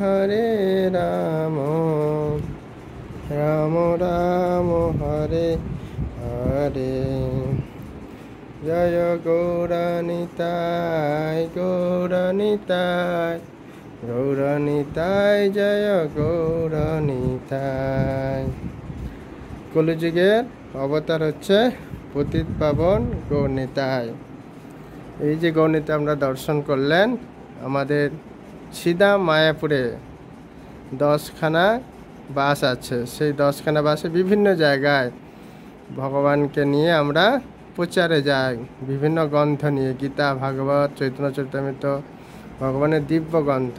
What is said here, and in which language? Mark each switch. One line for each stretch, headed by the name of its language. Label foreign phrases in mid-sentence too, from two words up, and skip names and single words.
Sanskrit: Rama Rama, Hare Hare, Jaya Gauranitai, Jaya Gauranitai।
Bangla: কলিযুগের অবতার হচ্ছে পতিত পাবন গৌরনিতাই। এই যে গৌরনিতাই আমরা দর্শন করলেন, আমাদের সিধা মায়াপুরে 10খানা বাস আছে। সেই 10খানা বাসে বিভিন্ন জায়গায় ভগবানকে নিয়ে আমরা প্রচারে যাই, বিভিন্ন গ্রন্থ নিয়ে, গীতা, ভাগবত, চৈতন্য চরিতামৃত, ভগবানের দিব্য গ্রন্থ।